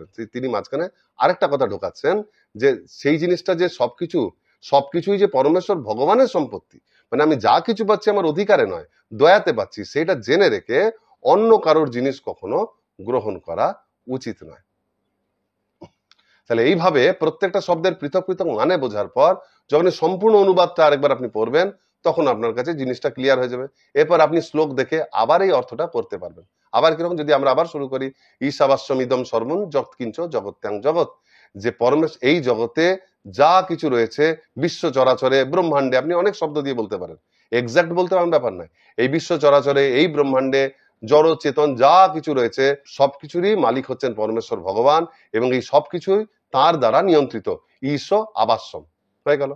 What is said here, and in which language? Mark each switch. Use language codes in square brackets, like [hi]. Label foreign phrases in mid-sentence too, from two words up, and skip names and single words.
[bn] তিনি মাঝখানে আরেকটা কথা ঢোকাচ্ছেন যে সেই জিনিসটা যে সবকিছুই যে পরমেশ্বর ভগবানের সম্পত্তি, মানে আমি যা কিছু পাচ্ছি আমার অধিকারে নয়, দয়াতে পাচ্ছি, সেটা জেনে রেখে অন্য কারোর জিনিস কখনো গ্রহণ করা উচিত নয়। তাহলে এইভাবে প্রত্যেকটা শব্দের পৃথক পৃথক মানে বোঝার পর যখন সম্পূর্ণ অনুবাদটা আরেকবার আপনি পড়বেন তখন আপনার কাছে জিনিসটা ক্লিয়ার হয়ে যাবে। এরপর আপনি শ্লোক দেখে আবার এই অর্থটা করতে পারবেন। আবার কিরকম, যদি আমরা আবার শুরু করি, [sa] ঈশাবাস্যম ইদম সর্বম যৎকিঞ্চ জগত্যাং জগৎ, [bn] যে পরমেশ্বর এই জগতে যা কিছু রয়েছে, বিশ্ব চরাচরে, ব্রহ্মাণ্ডে, আপনি অনেক শব্দ দিয়ে বলতে পারেন, এক্সাক্ট বলতে আমার ব্যাপার নয়, এই বিশ্ব চরাচরে, এই ব্রহ্মাণ্ডে জড় চেতন যা কিছু রয়েছে সবকিছুরই মালিক হচ্ছেন পরমেশ্বর ভগবান, এবং এই সবকিছুই তার দ্বারা নিয়ন্ত্রিত, [sa] ঈশ আবাস্যম [bn] হয়ে গেল।